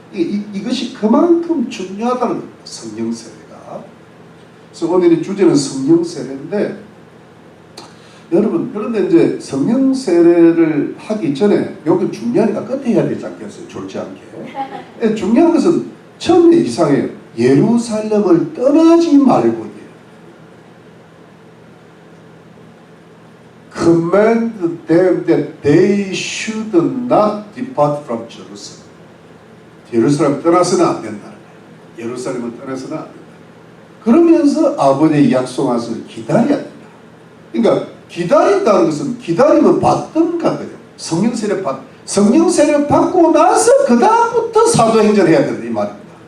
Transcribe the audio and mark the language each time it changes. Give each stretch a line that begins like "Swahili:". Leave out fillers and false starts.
Korean: 이것이 그만큼 중요하다는 겁니다. 성령 세례가. 그래서 오늘의 주제는 성령 세례인데 여러분 그런데 이제 성령 세례를 하기 전에 여기 중요하니까 끝에 해야 되지 않겠어요? 좋지 않게. 중요한 것은 처음에 이상해요. 예루살렘을 떠나지 말고
English: command them that they should not depart from Jerusalem.
Korean: 예루살렘 떠나서는 안 된다는 거예요. 예루살렘을 떠나서는 안 된다. 그러면서 아버지의 약속한 것을 기다려야 된다. 그러니까 기다린다는 것은 기다리면 받던 거거든요. 성령 세례 받고 나서 그 다음부터 사도행전 해야 된다 이 말입니다.